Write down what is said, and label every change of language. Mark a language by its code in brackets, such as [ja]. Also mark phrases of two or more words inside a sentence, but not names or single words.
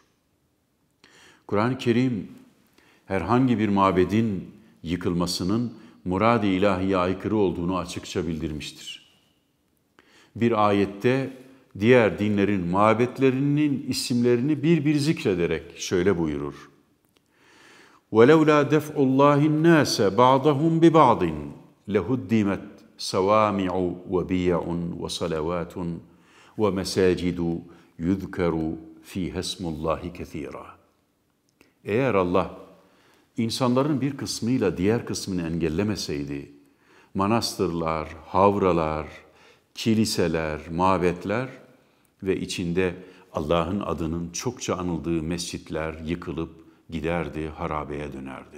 [tr] Kur'an-ı Kerim herhangi bir mabedin yıkılmasının murad-ı ilahiye aykırı olduğunu açıkça bildirmiştir. Bir ayette diğer dinlerin mabetlerinin isimlerini bir zikrederek şöyle buyurur. [ar] وَلَوْلَا دَفْعُ اللّٰهِ النَّاسَ بَعْضَهُمْ بِبَعْضٍ لَهُدِّمَتْ سَوَامِعُ وَبِيَعٌ وَصَلَوَاتٌ وَمَسَاجِدُ يُذْكَرُ فِيهَا اسْمُ اللّٰهِ كَثِيرًا. [tr] Eğer Allah insanların bir kısmıyla diğer kısmını engellemeseydi, manastırlar, havralar, kiliseler, mabetler ve içinde Allah'ın adının çokça anıldığı mescitler yıkılıp giderdi, harabeye dönerdi.